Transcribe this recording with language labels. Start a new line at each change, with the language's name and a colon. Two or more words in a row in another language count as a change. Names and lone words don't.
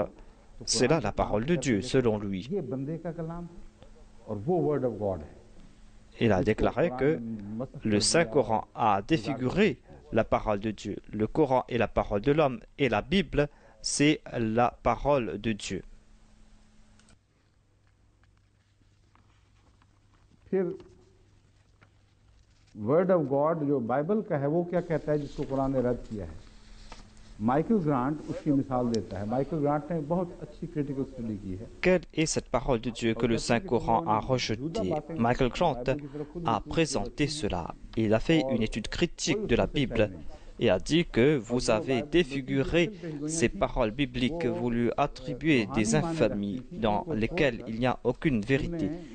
French: C'est là la parole de Dieu, selon lui. Il a déclaré que le Saint-Coran a défiguré la parole de Dieu. Le Coran est la parole de l'homme et la Bible, c'est la parole de Dieu.
English: Word of God
Urdu: جو بائبل کا ہے وہ کیا کہتا ہے جس کو قرآن نے رد کیا ہے مائیکل گرانٹ اس کی مثال دیتا ہے مائیکل گرانٹ نے بہت اچھی
English: critical study
Urdu: کی ہے
French: Quelle est cette parole de Dieu que le Saint-Coran a rejetée? Michael Grant a présenté cela. Il a fait une étude critique de la Bible et a dit que vous avez défiguré ces paroles bibliques, vous lui attribuez des infamies dans lesquelles il n'y a aucune vérité.